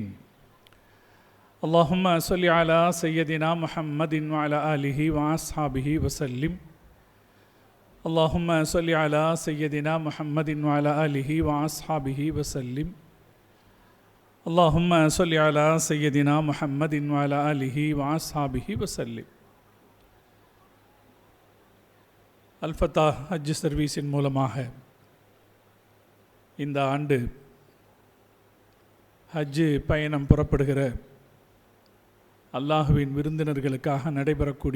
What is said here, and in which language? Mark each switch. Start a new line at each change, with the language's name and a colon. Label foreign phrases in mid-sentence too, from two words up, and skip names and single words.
Arabic: اللهم صل على سيدنا محمد و على آله و أصحابه و سلم. اللهم صل على سيدنا محمد و على آله و أصحابه و سلم. اللهم صل على سيدنا محمد و على آله و أصحابه و سلم.
Tamil: அல்ஃபத்தா ஹஜ் சர்வீஸின் மூலமாக இந்த ஆண்டு ஹஜ் பயணம் புறப்படுகிற அல்லாஹுவின் விருந்தினர்களுக்காக நடைபெறக்கூடிய